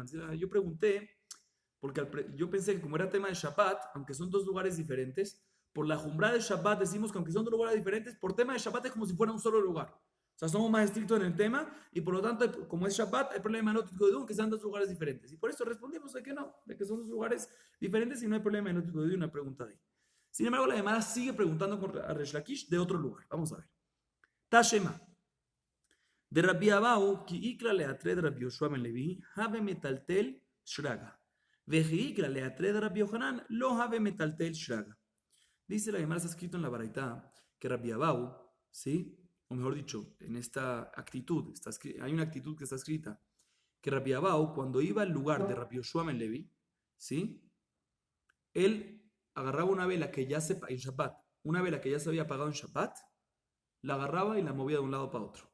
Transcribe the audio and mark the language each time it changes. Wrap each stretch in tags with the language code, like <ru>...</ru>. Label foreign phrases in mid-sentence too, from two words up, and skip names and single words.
<es>Yo pregunté, porque yo pensé que como era tema de Shabbat, aunque son dos lugares diferentes, por la Jumbra de Shabbat decimos que aunque son dos lugares diferentes, por tema de Shabbat es como si fuera un solo lugar. O sea, somos más estrictos en el tema y por lo tanto, como es Shabbat, hay problema en</es> <he>Lotit Godedu,</he> <es>que sean dos lugares diferentes. Y por eso respondimos de que no, de que son dos lugares diferentes y no hay problema en</es> <he>Lotit Godedu,</he> <es>una pregunta de ahí. Sin embargo, la Gemara sigue preguntando a Resh Lakish de otro lugar. Vamos a ver.</es> <arc>Tashema. De Rabbi Abau, ki ikra leatre de Rabbi Yoshua ben Levi, have metaltel shraga. Veji ikra leatre de Rabbi Yohanan, lo have metaltel shraga.</arc> <es>Dice la Gemara, está escrito en la Baraitá, que Rabbi Abau, ¿sí? O mejor dicho, en esta actitud, hay una actitud que está escrita, que Rabbi Abau, cuando iba al lugar de Rabbi Yoshua ben Levi, ¿sí? Él agarraba una vela que ya se, en Shabbat, una vela que ya se había apagado en Shabbat, la agarraba y la movía de un lado para otro.</es>